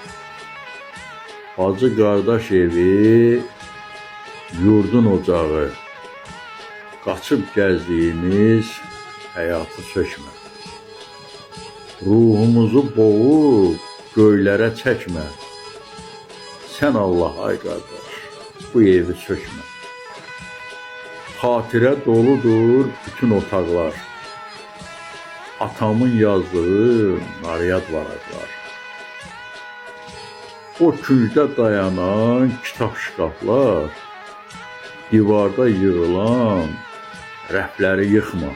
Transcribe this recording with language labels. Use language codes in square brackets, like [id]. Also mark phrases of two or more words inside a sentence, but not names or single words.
[tr] Bacı kardeş evi, yurdun ocağı. Kaçıp gezdiğimiz hayatı sökme. Ruhumuzu boğup göylere çekme. Sen Allah ay kardeş, bu evi sökme. [az] Xatirə doludur bütün otaqlar. Atamın yazdığı naryad varaqlar. O küncdə dayanan kitab şkaflar, divarda yığılan rəfləri yıxma.